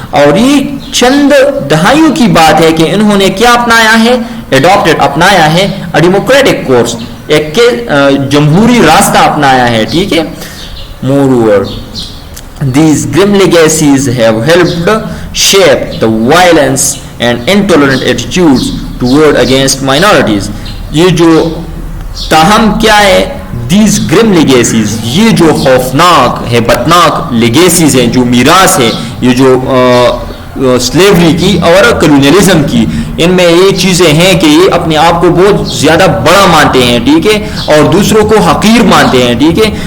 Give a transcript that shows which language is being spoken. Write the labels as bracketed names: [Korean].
[Urdu] اور یہ چند دہائیوں کی بات ہے کہ انہوں نے کیا اپنایا ہے, adopted اپنایا ہے, [English] a democratic course, [Urdu] ایک جمہوری راستہ اپنایا ہے, ٹھیک ہے. [English] Moreover, these grim legacies have helped shape the violence and intolerant attitudes toward against minorities. [Urdu] یہ جو تاہم کیا ہے, [English] these grim legacies, [Urdu] یہ جو خوفناک ہے, بدناک لیگیسیز ہیں, جو میراث ہے, یہ جو سلیوری کی اور کلونیلزم کی, ان میں یہ چیزیں ہیں کہ یہ اپنے آپ کو بہت زیادہ بڑا مانتے ہیں, ٹھیک ہے, اور دوسروں کو حقیر مانتے ہیں, ٹھیک ہے.